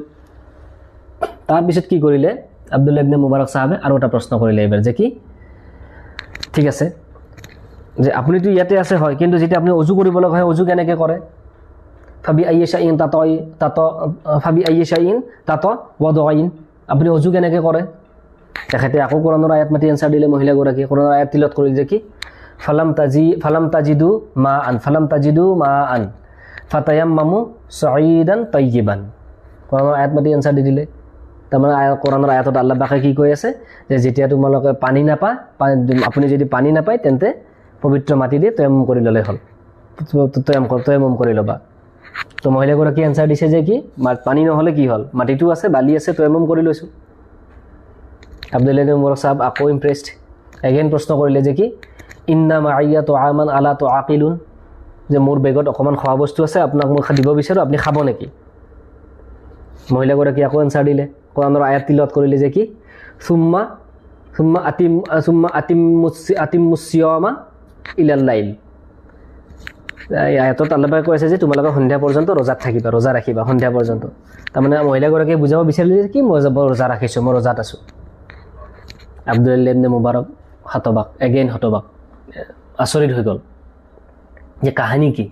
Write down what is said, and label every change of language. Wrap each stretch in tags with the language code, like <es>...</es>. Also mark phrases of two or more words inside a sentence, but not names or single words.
<as>তাৰপিছত কি কৰিলে আব্দুল্লাহ ইবনে মুবাৰক সাহাবে আৰু এটা প্ৰশ্ন কৰিলে এইবাৰ, যে কি ঠিক আছে যে আপুনিতো ইয়াতে আছে হয়, কিন্তু যেতিয়া আপুনি অজু কৰিব লগা হয়, অজু কেনেকৈ কৰে?</as> <ar>فبأي شيء تتوضئين,</ar> <as>আপুনি অজু কেনেকৈ কৰে? তেখেতে আকৌ কোরআনৰ আয়াত মাতি এনচাৰ দিলে। মহিলাগৰাকী কোরআনৰ আয়াত তিলাওয়াত কৰিলে যে কি</as> <ar>فلم تجدوا ماء فتيمموا صعيدا طيبا,</ar> <as>কোরআনৰ আয়াত মাতি এনচাৰ দি দিলে। তাৰমানে কোরআনৰ আয়াতত আল্লাহ পাকে কি কৈ আছে যে যেতিয়া তোমালোকে পানী নাপায়, আপুনি যদি পানী নাপায় তেন্তে পবিত্ৰ মাটি দি তয়াম্মুম কৰি ল'লে হ'ল, তয়াম্মুম কৰি ল'বা। তো মহিলাগৰাকী এনচাৰ দিছে যে কি পানী নহ'লে কি হ'ল, মাটিটো আছে, বালি আছে, তয়াম্মুম কৰি লৈছোঁ। আব্দুল্লাহ ইবনে মুবাৰক সাহেব আকৌ ইমপ্ৰেছড। এগেইন প্ৰশ্ন কৰিলে যে কি</as> <ar>إن معي طعاما أفلا تأكلين,</ar> <as>যে মোৰ বেগত অকণমান খোৱা বস্তু আছে, আপোনাক মই দিব বিচাৰোঁ, আপুনি খাব নেকি? মহিলাগৰাকী আকৌ এনচাৰ দিলে, কোরআনৰ আয়াত তিলাওয়াত কৰিলে যে কি</as> <ar>ثم أتموا الصيام إلى الليل,</ar> <as>এই আয়াতত আল্লাহ পাকে কৈ আছে যে তোমালোকে সন্ধিয়া পৰ্যন্ত ৰোজাত থাকিবা, ৰোজা ৰাখিবা সন্ধিয়া পৰ্যন্ত। তাৰমানে মহিলাগৰাকীয়ে বুজাব বিচাৰিলে যে কি মই ৰোজা ৰাখিছোঁ, মই ৰোজাত আছোঁ। আব্দুল্লাহ ইবনে মুবাৰক হতবাক আচৰিত হৈ গ'ল যে কাহিনী কি।</as>